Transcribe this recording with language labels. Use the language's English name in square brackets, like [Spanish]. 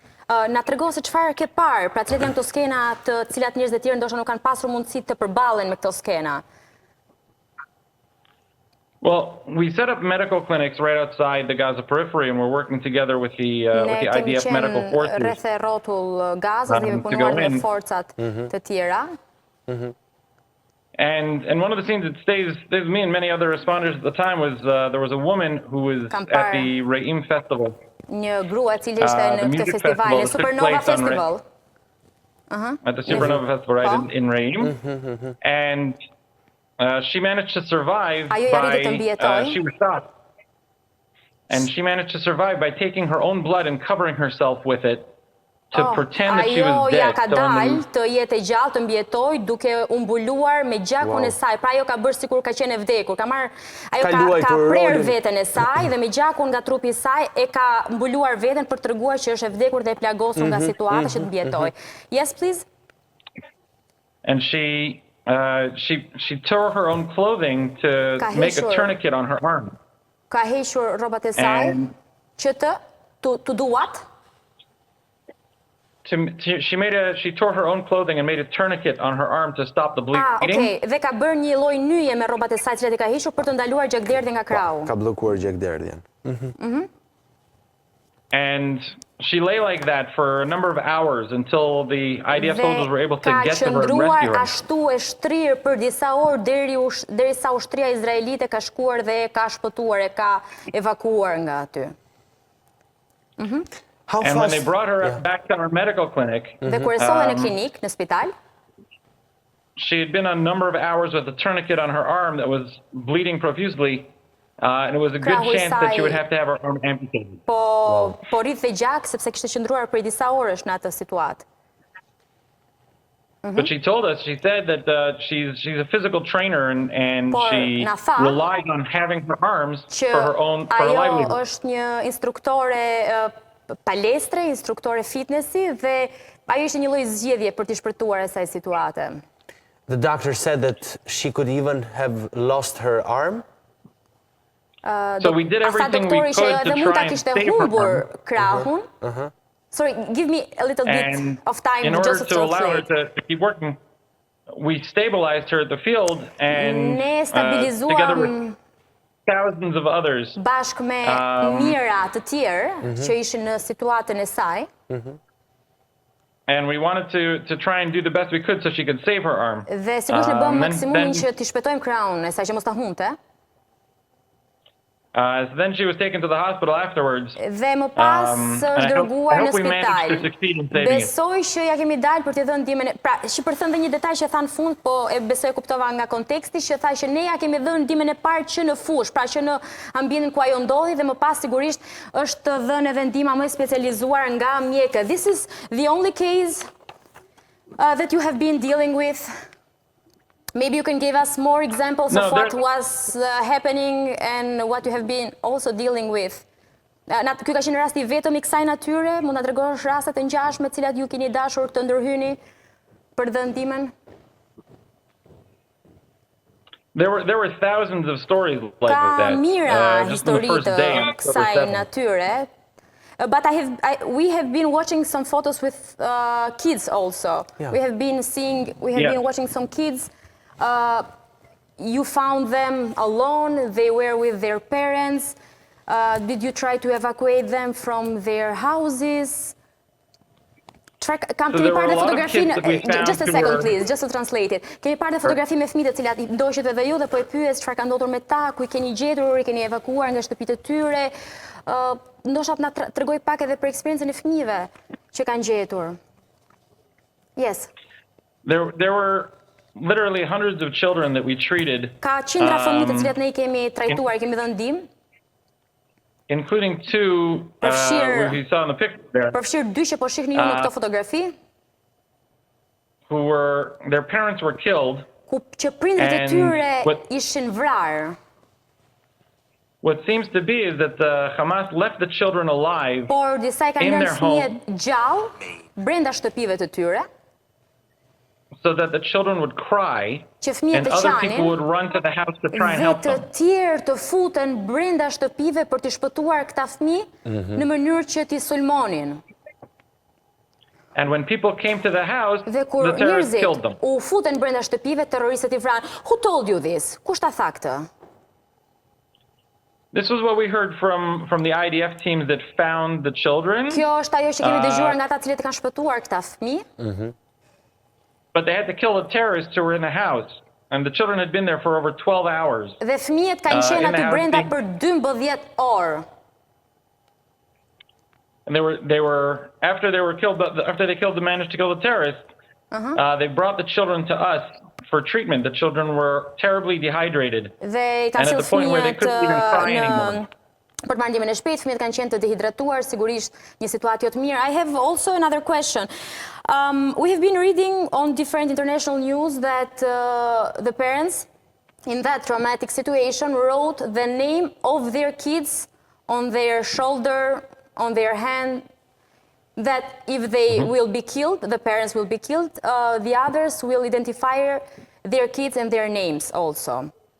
[Albanian] Na trego se çfarë ke parë, pra cilat janë këto skena të cilat njerëz të tjerë ndoshta nuk kanë pasur mundësi të përballen me këto skena. [English] Well, we set up medical clinics right outside the Gaza periphery, and we're working together with the IDF medical forces. [Albanian] Ne kemi qenë rreth e rrotull Gazës dhe kemi punuar me forcat të tjera. [English] And one of the scenes that stays with me and many other responders at the time was there was a woman who was at the Re'im festival [Albanian] një grua e cili ishte në këtë festival, në Supernova Festival. [English] At the Supernova Festival, right, in Reim. And she managed to survive she was shot. And she managed to survive by taking her own blood and covering herself with it to pretend that she was dead. [Albanian] Ajo ja ka dalë të jetë e gjallë, të mbjetoj, duke mbuluar me gjakun e saj. Pra ajo ka bërë sikur ka qenë e vdekur. Ajo ka prerë veten e saj dhe me gjakun nga trupi i saj e ka mbuluar veten për treguar që është e vdekur dhe e plagosur nga situata që të mbjetoj. [English] Yes, please. And she tore her own clothing to make a tourniquet on her arm. [Albanian] Ka hequr rrobat e saj që [English] to do what? She tore her own clothing and made a tourniquet on her arm to stop the bleeding. Okay. [Albanian] Dhe ka bërë një lloj nyje me rrobat e saj që i ka hequr për të ndaluar gjakderdhjen nga krahu. Ka bllokuar gjakderdhjen. [English] And she lay like that for a number of hours until the IDF soldiers were able to get to her and rescue her. [Albanian] Ashtu e shtrirë për disa orë derisa ushtria izraelite ka shkuar dhe ka shpëtuar, e ka evakuuar nga aty. [English] And when they brought her back to our medical clinic, [Albanian] dhe kur e solli në klinik, në spital, [English] she had been a number of hours with a tourniquet on her arm that was bleeding profusely. And it was a good chance that she would have to have her arm amputated. [Albanian] Po rrit dhe gjak sepse kishte qëndruar për disa orësh në atë situatë. [English] But she told us, she said that she's a physical trainer and she relies on having her arms for her livelihood. [Albanian] Ajo është një instruktore palestre, instruktore fitnessi dhe ajo ishte një lloj zgjedhje për të shpërtuar asaj situate. [English] The doctor said that she could even have lost her arm. So we did everything we could to try and save her [Albanian] krahun. [English] Sorry, give me a little bit of time in order just to allow her to keep working. We stabilized her at the field and together with thousands of others. [Albanian] Bashkë me mijëra të tjerë që ishin në situatën e saj. [English] And we wanted to try and do the best we could so she could save her arm. [Albanian] Dhe sigurisht ne bëm maksimumin që t'i shpëtojmë krahun e saj që mos ta humte. [English] Then she was taken to the hospital afterwards. [Albanian] Dhe më pas është dërguar në spital. Besoj që ja kemi dalë për t'i dhënë ndihmën. Pra, që për thënë dhe një detaj që tha në fund, po e besoj kuptova nga konteksti, që tha që ne ja kemi dhënë ndihmën e parë që në fush, pra që në ambientin ku ajo ndodhi dhe më pas sigurisht është dhënë edhe ndihma më specializuar nga mjekët. [English] This is the only case that you have been dealing with. Maybe you can give us more examples of what was happening and what you have been also dealing with. [Albanian] Ky ka qenë rasti vetëm I kësaj natyre, mund ta tregosh raste të ngjashme të cilat ju keni dashur të ndërhyni për dhënë ndihmën? [English] There were thousands of stories like that. [Albanian] Ka mira histori të kësaj natyre. [English] But we have been watching some photos with kids also. Yeah. We have been watching some kids. You found them alone, they were with their parents. Did you try to evacuate them from their houses? [Albanian] Kemi parë fotografinë, [English] just a second please, just to translate it. [Albanian] Kemi parë fotografi me fëmijët të cilat I ndoqët edhe ju dhe po e pyes çfarë ka ndodhur me ta, ku I keni gjetur, I keni evakuar nga shtëpitë e tyre. Ndoshta na tregoj pak edhe për eksperiencën e fëmijëve që kanë gjetur. [English] Yes. There were literally hundreds of children that we treated. [Albanian] Ka qindra fëmijë të cilat ne I kemi trajtuar, I kemi dhënë ndihmë. [English] Including two which you saw in the picture there. [Albanian] Përfshirë dy që po shihni ju në këtë fotografi. [English] Their parents were killed. [Albanian] Që prindrit e tyre ishin vrarë. [English] What seems to be is that the Hamas left the children alive [Albanian] Por disa I kanë lënë fëmijët gjallë brenda shtëpive të tyre. [English] So that the children would cry and other people would run to the house to try and help them. [Albanian] Dhe të tjerë të futen brenda shtëpive për të shpëtuar këta fëmijë në mënyrë që t'i sulmonin. [English] And when people came to the house, the terrorists killed them. [Albanian] U futen brenda shtëpive, terroristët I vranë. [English] Who told you this? [Albanian] Kush ta tha këtë? [English] This was what we heard from the IDF teams that found the children. [Albanian] Kjo është ajo që kemi dëgjuar nga ata që kanë shpëtuar këta fëmijë. [English] But they had to kill the terrorists who were in the house, and the children had been there for over 12 hours. [Albanian] Dhe fëmijët kanë qenë aty brenda për 12 orë. [English] and they were after they managed to kill the terrorists, they brought the children to us for treatment. The children were terribly dehydrated, and at the point where they couldn't even cry anymore. [Albanian] Për të marrë ndihmën e shpejtë, fëmijët kanë qenë të dehidratuar, sigurisht një situatë jo të mirë. [English] I have also another question. We have been reading on different international news that the parents in that traumatic situation wrote the name of their kids on their shoulder, on their hand, that if they will be killed, the parents will be killed, the others will identify their kids and their names also.